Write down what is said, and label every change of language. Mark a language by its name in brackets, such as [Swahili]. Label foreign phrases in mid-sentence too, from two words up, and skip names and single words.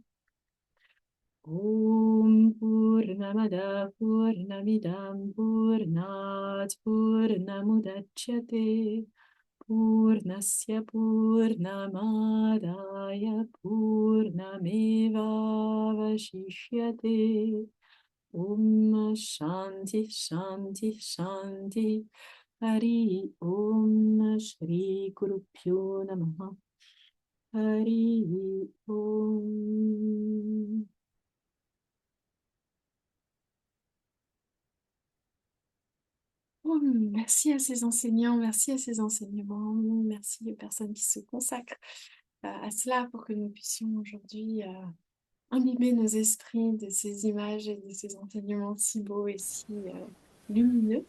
[Sanskrit] ॐ पूर्णमदः पूर्णमिदं पूर्णात् पूर्णमुदच्यते पूर्णस्य पूर्णमादाय पूर्णमेवावशिष्यते. ॐ शान्तिः शान्तिः शान्तिः. हरि ॐ श्री गुरुभ्यो नमः. हरि ॐ. [French] Oh, merci à ces enseignants, merci à ces enseignements, merci aux personnes qui se consacrent à cela pour que nous puissions aujourd'hui imbiber nos esprits de ces images et de ces enseignements si beaux et si lumineux.